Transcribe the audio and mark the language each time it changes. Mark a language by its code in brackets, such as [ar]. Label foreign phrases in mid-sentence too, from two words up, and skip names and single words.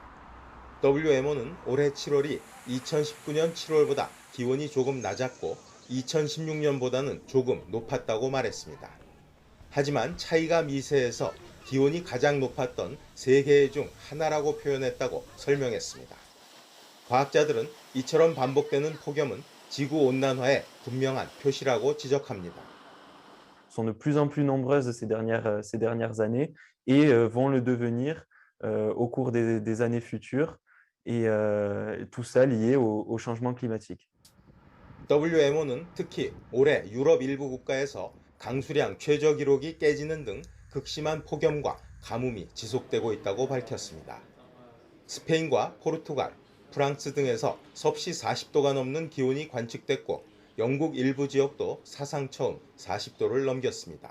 [ko] WMO는 올해 7월이 2019년 7월보다 기온이 조금 낮았고 2016년보다는 조금 높았다고 말했습니다. 하지만 차이가 미세해서 기온이 가장 높았던 3개 중 하나라고 표현했다고 설명했습니다. 과학자들은 이처럼 반복되는 폭염은 지구 온난화의 분명한 표시라고 지적합니다. [fr] sont de plus en plus nombreuses ces dernières années et vont le devenir au cours des années futures et tout ça lié au changement climatique. [ko] WMO는 특히 올해 유럽 일부 국가에서 강수량 최저 기록이 깨지는 등 극심한 폭염과 가뭄이 지속되고 있다고 밝혔습니다. 스페인과 포르투갈, 프랑스 등에서 섭씨 40도가 넘는 기온이 관측됐고 영국 일부 지역도 사상 처음 40도를 넘겼습니다.